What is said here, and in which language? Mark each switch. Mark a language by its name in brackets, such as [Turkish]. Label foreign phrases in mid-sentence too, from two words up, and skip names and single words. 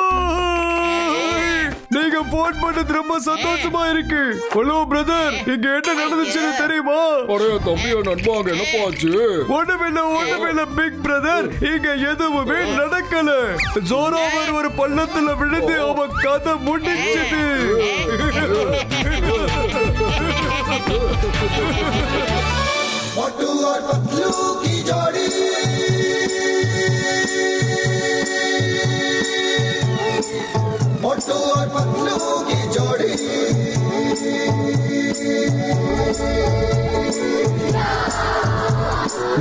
[Tamil] நீங்க போன் பண்ணது ரொம்ப சந்தோஷமா இருக்கு. [English] hello brother, [Tamil] இங்க என்ன நடந்துச்சுன்னு தெரியுமா? அடைய தம்பியா நண்பாங்க, என்னப்பா ஆச்சு? ஒண்ணுமில்ல [English] big brother, [Tamil] இங்க எதுவுமே நடக்கல. ஜோராவர் ஒரு பள்ளத்துல விழுந்து அவன் கதை முடிச்சது. [Hindi] मोटू और पतलू की जोड़ी, मोटू और पतलू की जोड़ी, ना